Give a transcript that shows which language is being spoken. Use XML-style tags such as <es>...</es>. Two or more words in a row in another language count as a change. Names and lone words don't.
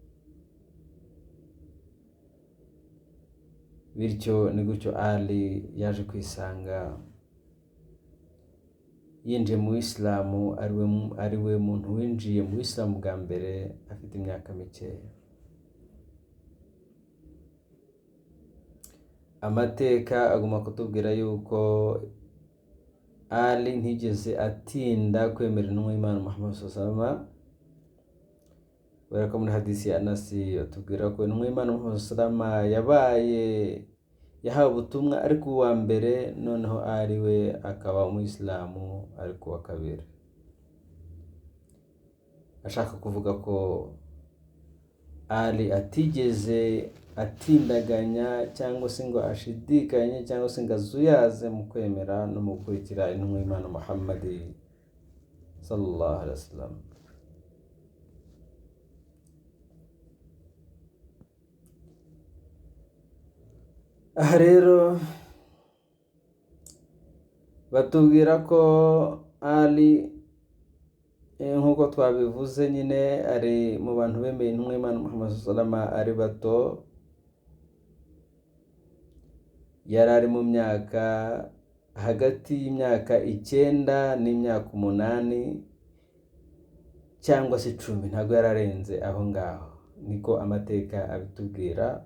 <rw>Bityo ni gutyo Ali yaje kwisanga yinjiye mu Isilamu, ari we muntu winjiye mu Isilamu bwa mbere afite imyaka mikeya. Amateka agomba kutubwira yuko Ali ntigeze atinda kwemera intumwa y'Imana Muhammad</rw> <ar>صلى الله عليه وسلم,</ar> <rw>kubera ko muri hadisi ya Anas batubwira ko intumwa y'Imana Muhammad</rw> <ar>صلى الله عليه وسلم</ar> <rw>yahawe ubutumwa ariko uwa mbere, noneho ari we akaba umuyisilamu ariko wa kabiri. Ashaka kuvuga ko Ali atigeze atindaganya cyangwa se ngo ashidikanye cyangwa se ngo azuyaze mu kwemera no mu gukurikira intumwa y'Imana Muhammad</rw> <ar>صلى الله عليه وسلم.</ar> <rw>Aha rero batubwira ko Ali nk'uko twabivuze nyine ari mu bantu bemeye intumwa y'Imana Muhammad</rw> <ar>صلى الله عليه وسلم</ar> <rw>ari bato. Yari ari mu myaka hagati y'imyaka 9 n'imyaka 8 cyangwa se 10, ntabwo yararenze aho ngaho, niko amateka abitubwira.</rw>